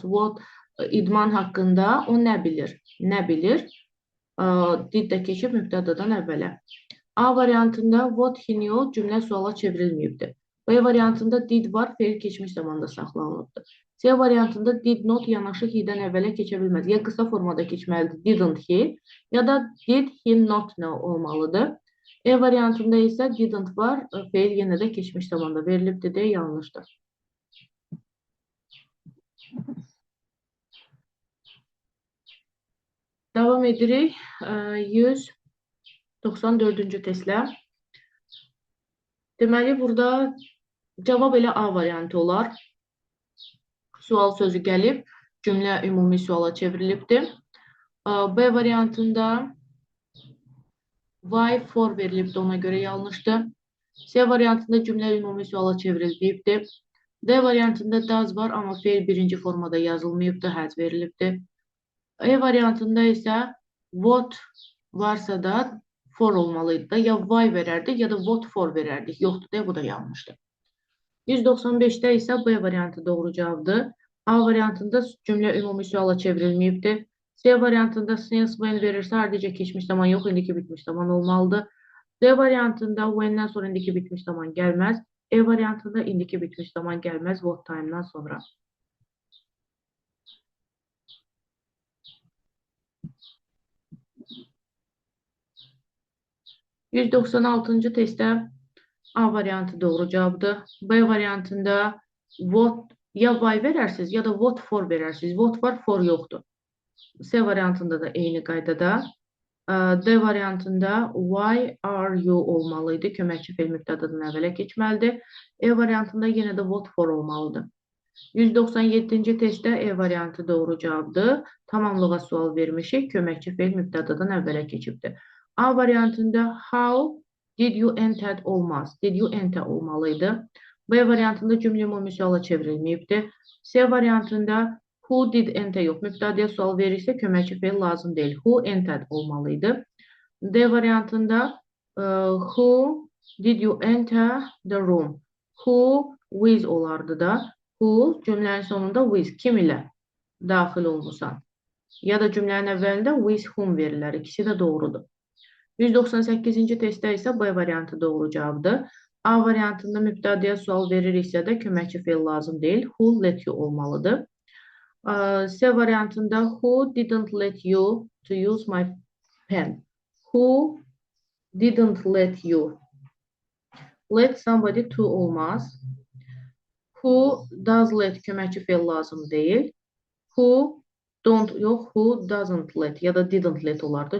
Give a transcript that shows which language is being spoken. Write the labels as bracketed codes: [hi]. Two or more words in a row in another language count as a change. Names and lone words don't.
[az] What idman haqqında o nə bilir? Nə bilir? Did də keçib mübtədadan əvvələ. A variantında [en] what he knew [az] cümlə suala çevrilməyibdir. B variantında did var, feil keçmiş zamanda saxlanılıbdır. C variantında [en] did not [az] yanaşı he-dən əvvələ keçə bilməz. Ya qısa formada keçməlidir, [en] didn't he, [az] ya da [en] did he not know olmalıdır. [az] E variantında isə didn't var, feil yenə də keçmiş zamanda verilibdir deyə yanlışdır. Davam edirik 194-cü testlə. Deməli, burada cavab elə A variantı olar. Sual sözü gəlib, cümlə ümumi suala çevrilibdir. B variantında [en] why for [az] verilibdir, ona görə yanlışdır. C variantında cümlə ümumi suala çevrilibdir. D variantında does var, amma feil birinci formada yazılmayıbdır, həzf verilibdir. E variantında isə what varsa da for olmalıydı da, ya why verərdik, ya da [en] what for [az] verərdik. Yoxdur deyə, bu da yanlışdır. 195-də isə B variantı doğru cavabdır. A variantında cümlə ümumi suala çevrilməyibdir. C variantında [en] since when [az] verirsə, ardıca keçmiş zaman yox, indiki bitmiş zaman olmalıdır. D variantında when'dən sonra indiki bitmiş zaman gəlməz. E variantında indiki bitmiş zaman gəlməz [en] what time'dan [az] sonra. 196-cı testdə A variantı doğru cavabdır. B variantında what ya why verərsiniz, ya da [en] what for [az] verərsiniz. What var, for yoxdur. C variantında da eyni qaydada. D variantında [en] why are you [az] olmalıydı. Köməkçi feil mübtədadan əvvələ keçməlidir. E variantında yenə də [en] what for [az] olmalıdır. 197-ci testdə E variantı doğru cavabdır. Tamamlığa sual vermişik. Köməkçi feil mübtədadan əvvələ keçibdir. A variantında [en] how did you enter [az] olmaz. [en] Did you enter olmalıydı. [az] B variantında cümlə ümumi suala çevrilməyibdir. C variantında [en] who did enter [az] yox. Mübtədəyə sual verirsə köməkçi feil lazım deyil. [en] Who entered olmalıydı. D variantında who did you enter the room? Who with [az] olardı da. Who cümlənin sonunda with kim ilə daxil olmusan. Ya da cümlənin əvvəlində [en] with whom [az] verirlər. İkisi də doğrudur. 198-ci testdə isə B variantı doğru cavabdır. A variantında mübtədəyə sual veririksə də köməkçi feil lazım deyil. [en] Who let you olmalıdır. C variantında who didn't let you to use my pen? Who didn't let you? Let somebody to olmaz. Who does let [az] köməkçi feil lazım deyil. [en] Who don't yox, who doesn't let [az] ya da [en] didn't let olardı.